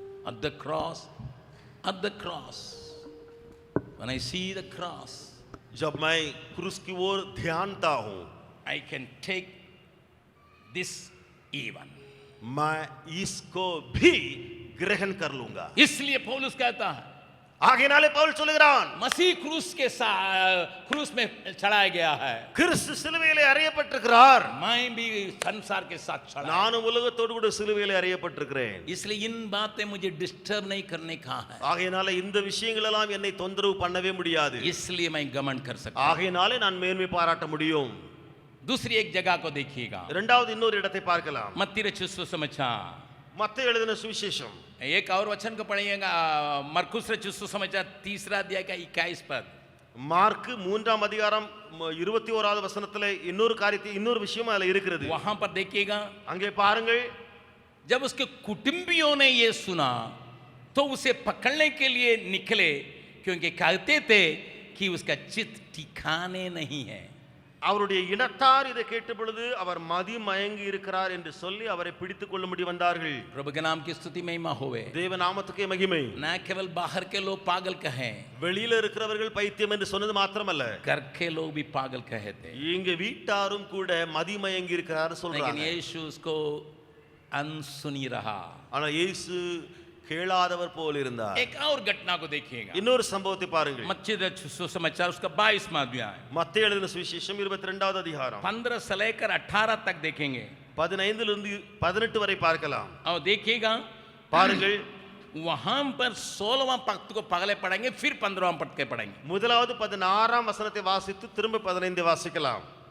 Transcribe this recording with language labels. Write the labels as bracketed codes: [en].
[en] At the cross, at the cross, when I see the cross, [hi] जब मैं क्रूस की ओर ध्यानता हूं, [en] I can take this even. [hi] मैं इसको भी ग्रहण कर लूंगा. इसलिए पौलुस कहता है, [ta] ஆகையினாலே பவுல் சொல்கிறான், [hi] मसीह क्रूस के साथ क्रूस में चढ़ाया गया है, [ta] கிறிஸ்து சிலுவையிலே அறையப்பட்டிருக்கிறார், [hi] मैं भी संसार के साथ चढ़ा। [ta] நானும் உலகத்தோடு கூட சிலுவையிலே அறையப்பட்டிருக்கிறேன். [hi] इसलिए इन बातें मुझे डिस्टर्ब नहीं करने का है, [ta] ஆகையினாலே இந்த விஷயங்கள் எல்லாம் என்னை தொந்தரவு பண்ணவே முடியாது. [hi] इसलिए मैं गमन कर सकता हूं। [ta] ஆகையினாலே நான் மேன்மை பாராட்ட முடியும். [hi] दूसरी एक जगह को देखिएगा, [ta] இரண்டாவது இன்னொரு இடத்தை பார்க்கலாம். [hi] मत्ती रचित सुसमाचार, [ta] மத்தேயு எழுதின சுவிசேஷம். [hi] एक और वचन को पढ़िएगा, मरकुस रचित सुसमाचार 3 अध्याय का 21 पद। [ta] மார்க் 3ஆம் அதிகாரம் 21வது வசனத்துல இன்னொரு காரியத்தை, இன்னொரு விஷயம் அதுல இருக்கிறது. [hi] वहां पर देखिएगा, [ta] அங்கே பாருங்கள், [hi] जब उसके कुटुंबियों ने ये सुना तो उसे पकड़ने के लिए निकले, क्योंकि कहते थे कि उसका चित्त ठिकाने नहीं है। [ta] அவருடைய இனத்தார் இதை கேட்ட பொழுது அவர் மதி மயங்கி இருக்கிறார் என்று சொல்லி அவரை பிடித்துக் கொள்ளும்படி வந்தார்கள். [hi] प्रभु के नाम की स्तुति महिमा होवे। [ta] தேவ நாமத்துக்கே மகிமை. [hi] न केवल बाहर के लोग पागल कहें, [ta] வெளியில இருக்கிறவர்கள் பைத்தியம் என்று சொன்னது மாத்திரமல்ல, [hi] घर के लोग भी पागल कहे थे, [ta] இங்க வீட்டாரும் கூட மதி மயங்கி இருக்கிறார் [hi] लेकिन [ta] சொல்றாங்க. [hi] यीशु उसको अनसुनी रहा। [ta] ஆனா இயேசு கேளாதவர் போல் இருந்தார். [hi] एक और घटना को देखिएगा, [ta] இன்னொரு சம்பவத்தை பாருங்கள். [hi] मत्ती रचित सुसमाचार उसका 22वां अध्याय, [ta] மத்தேயு எழுதின சுவிசேஷம் 22வது அதிகாரம் [hi] 15 से लेकर 18 तक देखेंगे [ta] 15 இருந்து 18 வரை பார்க்கலாம். [hi] और देखिएगा, [ta] பாருங்கள், [hi] वहां पर 16वां पद को पगले पढ़ेंगे, फिर 15वां पद के पढ़ेंगे। [ta] முதலாவது 16ஆம் வசனத்தை வாசித்து திரும்ப 15 வாசிக்கலாம்.